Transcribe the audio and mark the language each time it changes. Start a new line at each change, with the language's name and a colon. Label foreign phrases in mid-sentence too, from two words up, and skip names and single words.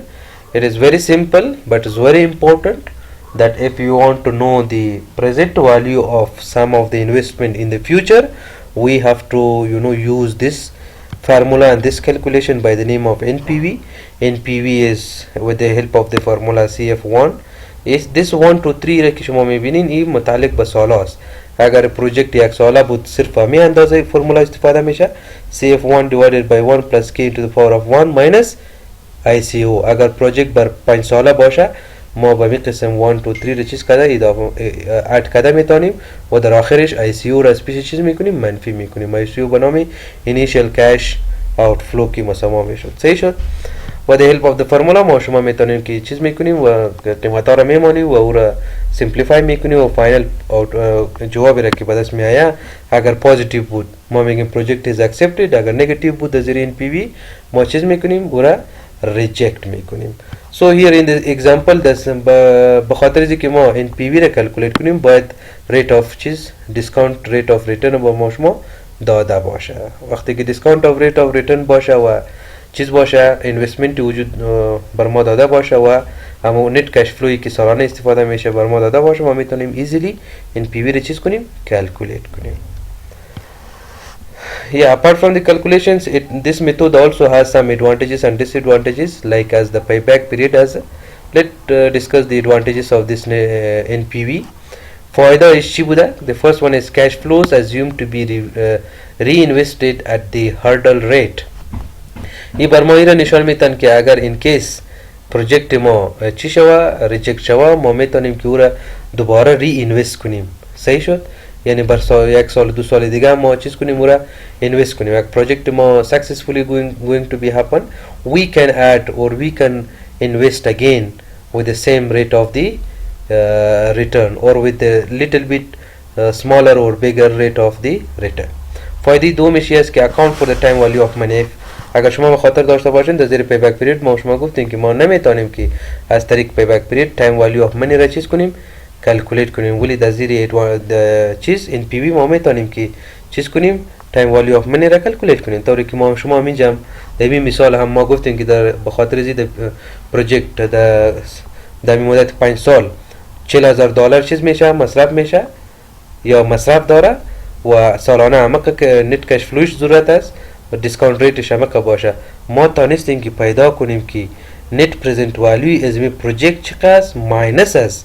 English: It is very simple, but it's very important that if you want to know the present value of some of the investment in the future, we have to use this formula and this calculation by the name of NPV. NPV is with the help of the formula CF1. is this 1 to 3
Persian: را که شما میبینین این متعلق به ساله است. اگر پروژکت یک ساله بود صرف همین اندازه فرمولا استفاده میشه
English: CF1 divided by 1 plus K into the power of 1 minus ICO.
Persian: اگر پروژکت بر 5 ساله باشه ما به این قسم 1 to 3 را چیز کرده اضافه اد کرده میتونیم و در آخرش ICO را از پیش چیز میکنیم منفی میکنیم. ICO به نام
English: initial cash outflow
Persian: کی مساوی میشد. صحیح شد؟ با
English: the help of the formula
Persian: ما شما میتونیم که چیز میکنیم و قیمتا را میمانیم و او را simplify میکنیم و فاینل جوابی را که به دست میآید اگر پوزیتیو بود ما میگیم پروژکت
English: is accepted.
Persian: اگر نگاتیو بود از زیر NPV ما چیز میکنیم او را ریجکت میکنیم.
English: So here in the example
Persian: به خاطر از که ما NPV را کلکولیت کنیم باید
English: rate of
Persian: چیز
English: discount rate of return
Persian: با ما شما داده باشه. وقتی که
English: discount of rate of return
Persian: باشه و چیز باشه اینوستمنت وجود بر ما داده باشه و اما
English: net cash flow
Persian: که سالانه استفاده میشه بر ما داده باشه ما میتونیم ایزیلی NPV رو چیز کنیم کلکولیت کنیم.
English: Yeah, apart from the calculations, this method also has some advantages and disadvantages like as the payback period. As let's discuss the advantages of this NPV.
Persian: فایده ایش چی بوده؟
English: The first one is cash flows assumed to be reinvested at the hurdle rate.
Persian: این بر ما این را نشان میتن که اگر این کیس پروژکت ما چی شوه ریجکت شوه ما میتونیم که او را دوباره ری اینوست کنیم. صحیح شد؟ یعنی بر یک سال دو سال دیگه ما چیز کنیم او را اینوست کنیم. یک پروژکت ما
English: successfully going to be happen, we can add or we can invest again with the same rate of the return or with a little bit smaller or bigger rate of the return.
Persian: فایده دومش است که
English: account for the time value of money.
Persian: اگر شما خاطر داشته باشین در زیر
English: payback period
Persian: ما شما گفتیم که ما نمیتونیم که از طریق پیبک پیریود
English: time value of money
Persian: را چیز کنیم کلکولیت کنیم، ولی در زیر چیز NPV ما میتونیم که چیز کنیم
English: time value of money
Persian: را کلکولیت کنیم. طوری که ما شما اینجا در این مثال هم ما گفتیم که در بخاطر زید پروژکت در مدت 5 سال $40,000 چیز میشه مصرف میشه یا مصرف داره و سالانه همه که
English: net cash flow
Persian: ضرورت است و
English: discount rate
Persian: هم که باشه ما تانستیم که پیدا کنیم که
English: net present value
Persian: از می پروژکت چقدر ماینس است.